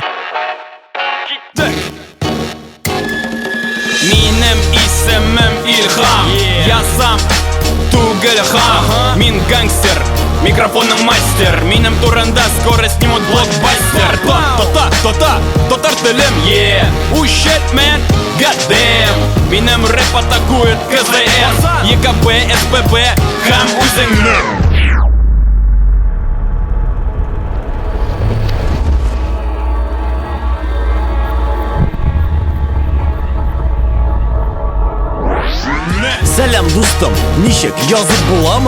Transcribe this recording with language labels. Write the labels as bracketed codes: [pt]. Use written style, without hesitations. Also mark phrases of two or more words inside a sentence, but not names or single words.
[tt] Киттек. Минем исемем Илхам, [ru] я сам [tt] түгел хам. Мин гангстер, микрофонның мастер. Минем турында [ru] скоро снимут блокбастер. [tt] Татар телем, [en] oh shit man, goddamn. [tt] Минем рэп атакует КЗС, ЕКБ, СПБ, хам үзеңнең. Сәлам дустым, ничек язып буламы?